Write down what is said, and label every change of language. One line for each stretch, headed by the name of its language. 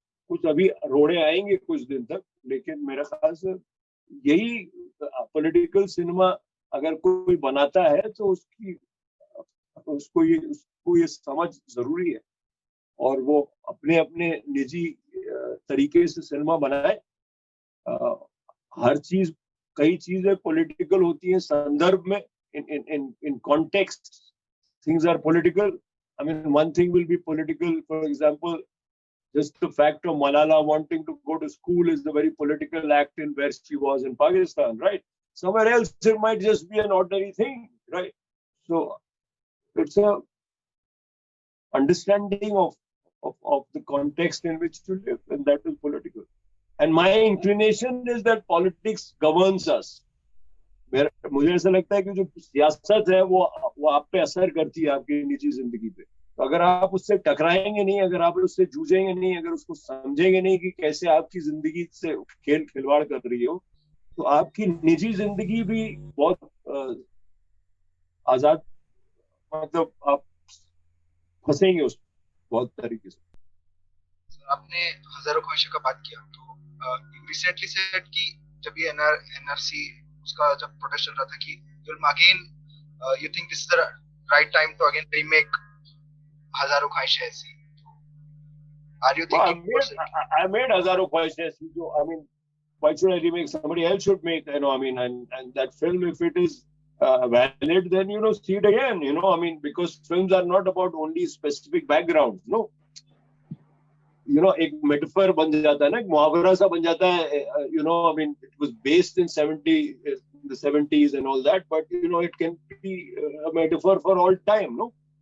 Hindi: कुछ अभी रोड़े आएंगे कुछ दिन तक, लेकिन मेरे ख्याल से यही पॉलिटिकल सिनेमा अगर कोई बनाता है तो उसको ये समझ जरूरी है, और वो अपने अपने निजी तरीके से सिनेमा बनाए। हर चीज, कई चीजें पॉलिटिकल होती हैं संदर्भ में,
English: in context things are political. I mean, one thing will be political, for example, just the fact of Malala wanting to go to school is a very political act in where she was in Pakistan, right? Somewhere else it might just be an ordinary thing, right? So it's a understanding of the context in which to live, and that is political. And my inclination is that politics governs us.
Hindi: मुझे ऐसा लगता है कि जो सियासत है वो आप पे असर करती है, आपकी निजी जिंदगी पे। तो अगर आप उससे टकराएंगे नहीं, अगर आप उससे जूझेंगे नहीं, अगर उसको समझेंगे नहीं कि कैसे आपकी जिंदगी से खिलवाड़ कर रही हो, तो आपकी निजी जिंदगी भी बहुत आजाद, मतलब आप फंसेंगे उस बहुत तरीके से। आपने हजारों ख्वाहिशों का बात किया, तो रिसेंटली सेड कि जब ये एनआरसी उसका जब प्रोटेस्ट चल रहा था कि
English: you think this is the right time to again remake
Hindi: हजारों ख्वाहिशें ऐसी,
English: Are you thinking? I made Hazaaron Khwaishein Aisi, जो I mean, why should I remake? Somebody else should make, you know, I mean, and that film, if it is valid, then, you know, see it again, you know, I mean, because films are not about only specific backgrounds, no. You know,
Hindi: एक metaphor बन जाता है
English: ना, एक मुहावरा सा बन जाता है, you know, I mean, it was based in the 70s and all that, but, you know, it can be a metaphor for all time, no.